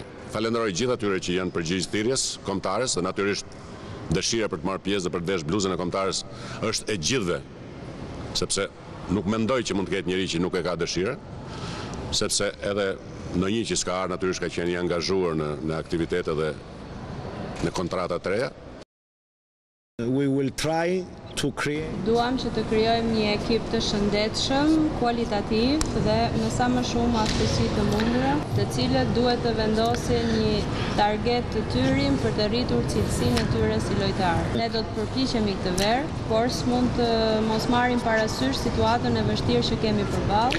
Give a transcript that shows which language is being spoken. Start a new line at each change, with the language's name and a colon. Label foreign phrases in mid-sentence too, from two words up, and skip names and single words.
Albanian: Falenderoj gjithë atyre që janë përgjegjës thirrjes kombëtares, dhe natyrisht dëshira për të marrë pjesë dhe për të vesh bluzën e kombëtares është e gjithëve, sepse nuk mendoj që mund të ketë njëri që nuk e ka dëshirë, sepse edhe në një që s'ka ardhur natyrisht ka qenë i angazhuar në aktivitete dhe në kontrata të reja.
English: We will try to create.
Albanian: Duam që të krijojmë një ekip të shëndetshëm, kualitativ dhe me sa më shumë aftësi të mundura, të cilët duhet të vendosin një target të tyre për të rritur cilësinë e tyre si lojtarë. Ne do të përpiqemi këtë verë, por s'mund të mos marrim parasysh situatën e vështirë që kemi përballë.